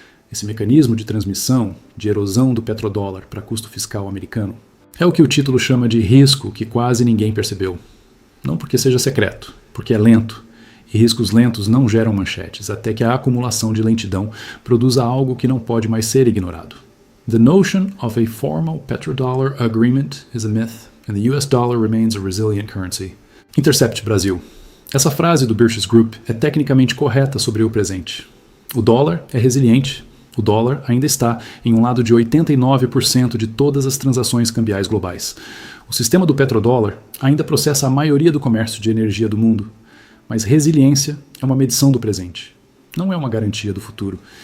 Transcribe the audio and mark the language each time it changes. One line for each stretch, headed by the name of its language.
Portuguese: Esse mecanismo de transmissão, de erosão do petrodólar para custo fiscal americano, é o que o título chama de risco que quase ninguém percebeu. Não porque seja secreto, porque é lento. E riscos lentos não geram manchetes, até que a acumulação de lentidão produza algo que não pode mais ser ignorado.
English: The notion of a formal petrodollar agreement is a myth, and the US dollar remains a resilient currency.
Portuguese: Intercept Brasil. Essa frase do Birches Group é tecnicamente correta sobre o presente. O dólar é resiliente. O dólar ainda está em um lado de 89% de todas as transações cambiais globais. O sistema do petrodólar ainda processa a maioria do comércio de energia do mundo, mas resiliência é uma medição do presente, não é uma garantia do futuro.